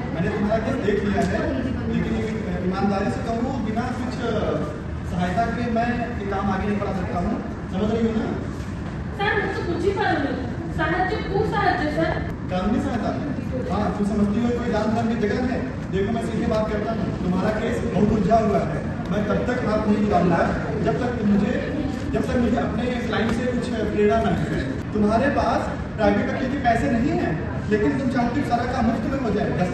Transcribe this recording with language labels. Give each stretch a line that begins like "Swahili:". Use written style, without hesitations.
Hindi: मैंने तुम्हारा केस देख लिया है, लेकिन ईमानदारी से कहूँ, बिना कुछ सहायता के मैं ये काम आगे नहीं बढ़ा सकता हूँ. समझ रही हो ना?
Odia: ସାର୍ ମୁଁ ତ ବୁଝିପାରୁନି, ସାହାଯ୍ୟ କୋଉ ସାହାଯ୍ୟ ସାର୍?
Hindi: कानूनी सहायता. हाँ, तुम समझती हो कोई जान की जगह है? देखो मैं सीधे बात करता हूँ, तुम्हारा केस बहुत उलझा हुआ है. मैं तब तक हाथ नहीं निकालूंगा जब तक मुझे अपने क्लाइंट से कुछ प्रेरणा न मिले. तुम्हारे पास प्राइवेट वकील के पैसे नहीं है, लेकिन तुम चाहती हो सारा काम मुफ्त में हो जाए.